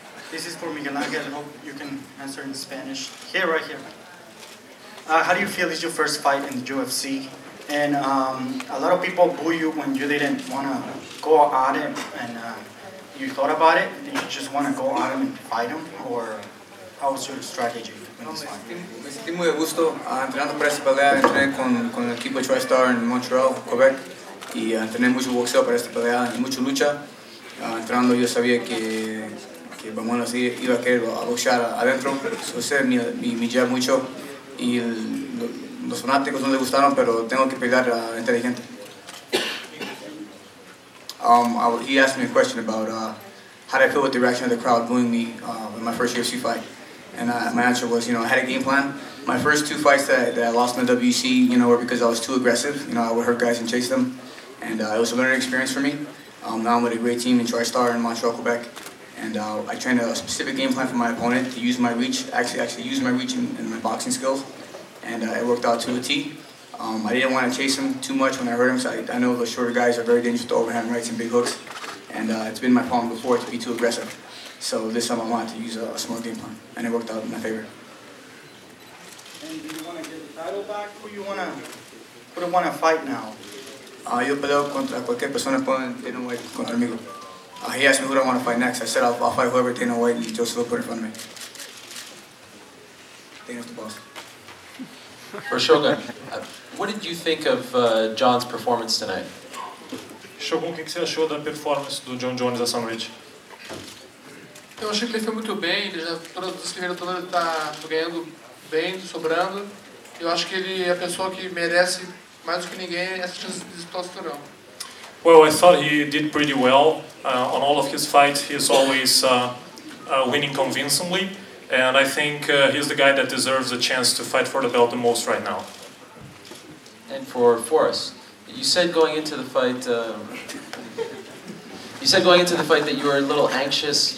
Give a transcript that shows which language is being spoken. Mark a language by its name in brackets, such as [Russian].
[English] This is for Miguel Angel. I hope you can answer in Spanish. Right here. How do you feel is your first fight in the UFC? And a lot of people boo you when you didn't want to go at it, and you thought about it, and you just want to go at him and fight him, or how was your strategy in this fight? [Spanish] Me sentí muy a gusto entrenando para esta pelea. Entrené con el equipo de TriStar en Montreal, Quebec, y entrené mucho boxeo para esta pelea y mucha lucha. Entrenando yo sabía que bueno, sí, iba a querer boxear adentro, so sé mi jab mucho, y los fanáticos no les gustaron, pero tengo que pelear inteligente. [English] He asked me a question about how did I feel with the reaction of the crowd booing me in my first UFC fight, and my answer was, I had a game plan. My first two fights that I lost in the WC, were because I was too aggressive. I would hurt guys and chase them, and it was a learning experience for me. Now I'm with a great team in TriStar in Montreal, Quebec, and I trained a specific game plan for my opponent to use my reach, actually use my reach in my boxing skills, and it worked out to a T. I didn't want to chase him too much when I hurt him, so I know the shorter guys are very dangerous to overhand rights and big hooks, and it's been my problem before to be too aggressive. So this time I wanted to use a smart game plan, and it worked out in my favor. And do you want to get the title back? Who do you want to fight now? [Spanish] Yo peleo contra cualquier persona Dana White contra-migo. [English] He asked me who I want to fight next. I said I'll fight whoever Dana White and Joseph put in front of me. Dana's the boss. For Shogun, what did you think of Jon's performance tonight? [Portuguese] Shogun, o que você achou da performance do Jon Jones essa noite? Eu achei que ele foi muito bem, ele já todas as carreiras todas ele está ganhando bem, sobrando. Eu acho que ele é a pessoa que merece mais do que ninguém essa chance de disputar o cinturão. [English] Well, I thought he did pretty well. On all of his fights, he's always winning convincingly. And I think he's the guy that deserves a chance to fight for the belt the most right now. And for Forrest, you said going into the fight, that you were a little anxious.